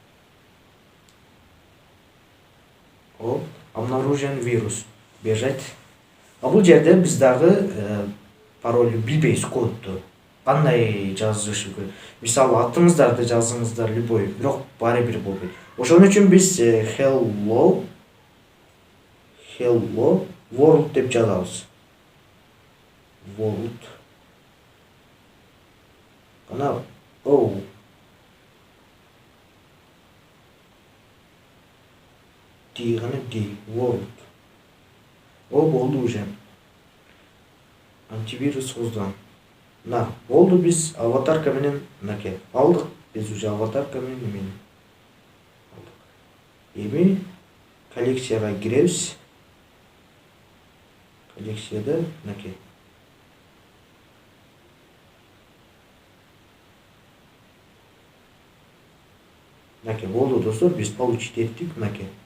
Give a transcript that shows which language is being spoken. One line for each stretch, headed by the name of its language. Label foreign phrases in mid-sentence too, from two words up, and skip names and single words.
Russian: О, обнаружен вирус. Бежать.
Kyrgyz: Бул жерде биз дагы пароль билбейбиз, кодду. Кандай жазышы керек. Мисалы, атыңыздарды жазыңыздар любой, бирок баары бир болбойт. Ошон үчүн биз
English: hello world
Kyrgyz: деп жазабыз.
English: World. Кана O. D world.
Russian: О, болду уже. Антивирус создан.
Kyrgyz: На, болду, биз аватарка менен мынакей алдык. Биз уже аватарка менен эмени алдык. Эми коллекцияга киребиз. Коллекцияда мынакей. Мынакей болду достор, биз получить эттик мынакей.